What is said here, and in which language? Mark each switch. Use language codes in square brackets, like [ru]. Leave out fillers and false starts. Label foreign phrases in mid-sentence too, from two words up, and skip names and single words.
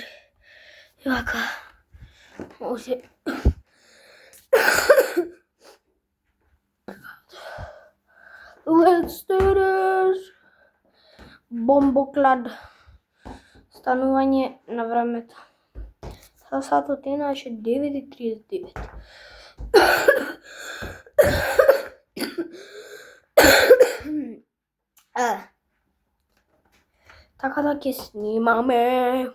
[mk] И вака, може. [en] Let's do this! [mk] Бомбоклад. Станување на времето. Сатот иначе 9:39. Така да ќе снимаме.